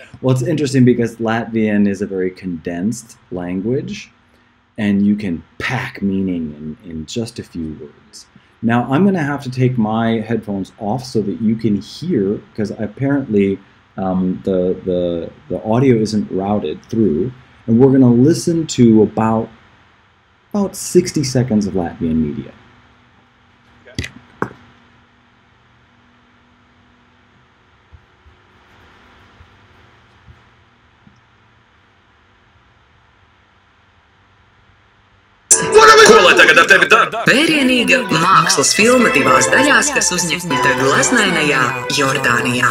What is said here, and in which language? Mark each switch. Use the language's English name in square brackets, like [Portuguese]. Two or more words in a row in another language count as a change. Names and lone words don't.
[English] Well, it's interesting because Latvian is a very condensed language, and you can pack meaning in just a few words. Now, I'm going to have to take my headphones off so that you can hear, because apparently the audio isn't routed through, and we're going to listen to about 60 seconds of Latvian media. [Latvian] Ko lai tagad ar tevi dara? Vērienīga mākslas filma divās daļās, kas uzņemta glaznainajā Jordānijā.